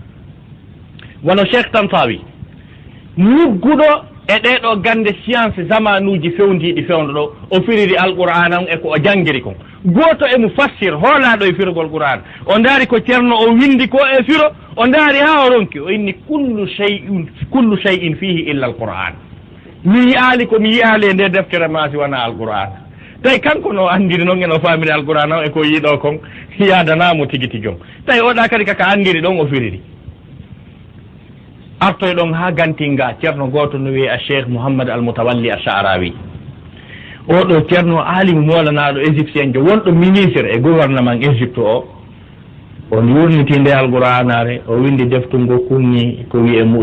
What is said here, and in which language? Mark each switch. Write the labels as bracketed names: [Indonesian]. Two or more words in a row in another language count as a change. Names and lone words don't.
[Fula] wono cheikh Tantawi mugguɗo e ɗeɗo gande science zamanuji fewdiɗi fewdo ɗo o firiri alqur'ana on e ko o janggiri kon goto e mufassir hoolaɗo e firgol qur'an o daari ko ceerno o windi ko e firo o daari ha o ronki o inni [Arabic] كل شيء فيه إلا القرآن [Fula] mi yiyali ko mi yiyali e nde deftere masi wona alqur'ana tawi kanko no andiri noon eno famiri alqur'ana o e ko yiiɗo kon yadanamo tigui tigui tawi oɗa kadi kaka andiri ɗon o firiri artoy ɗon ha gantinga ceerno goto no wiye a cheikh Mouhammad al-Mutawalli Ash-Sha'rawi oɗo ceerno alimu molanaɗo égyptien jo wonɗo ministre e gouvernement Égypte o on yurniti nde alqur'anare o windi deftu ngo kunni